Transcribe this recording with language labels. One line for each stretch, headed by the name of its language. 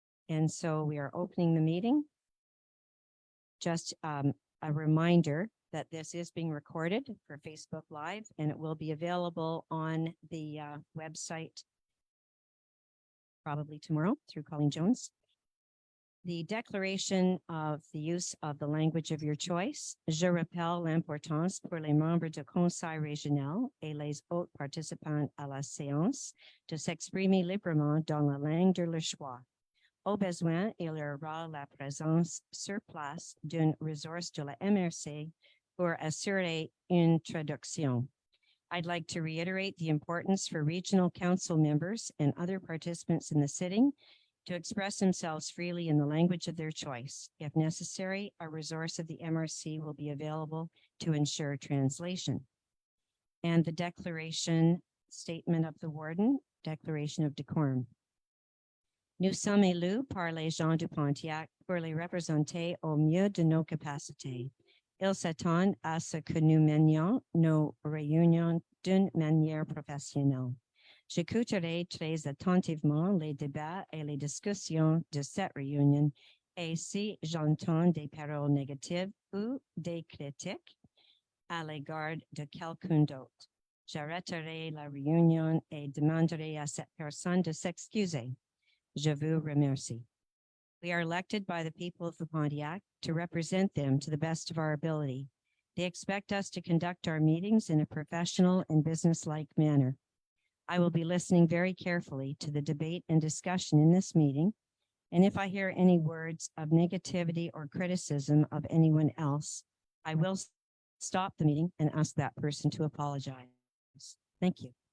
English: And so we are opening the meeting. Just a reminder that this is being recorded for Facebook Live, and it will be available on the website probably tomorrow through Colleen Jones. The déclaration of the use of the language of your choice.
French: Je rappelle l'importance pour les membres du conseil régional et les autres participants à la séance de s'exprimer librement dans la langue de leur choix. Au besoin, il y aura la présence sur place d'une ressource de la MRC pour assurer une traduction.
English: I'd like to reiterate the importance for regional council members and other participants in the sitting to express themselves freely in the language of their choice. If necessary, a resource of the MRC will be available to ensure translation. And the declaration statement of the warden, declaration of decorum.
French: Nous sommes élus par les gens du Pontiac pour les représenter au mieux de nos capacités. Ils s'attendent à ce que nous menions nos réunions d'une manière professionnelle. J'écouterai très attentivement les débats et les discussions de cette réunion et si j'entends des paroles négatives ou des critiques à l'égard de quelqu'un d'autre, j'arrêterai la réunion et demanderai à cette personne de s'excuser. Je vous remercie.
English: We are elected by the people of the Pontiac to represent them to the best of our ability. They expect us to conduct our meetings in a professional and business-like manner. I will be listening very carefully to the debate and discussion in this meeting, and if I hear any words of negativity or criticism of anyone else, I will stop the meeting and ask that person to apologize. Thank you.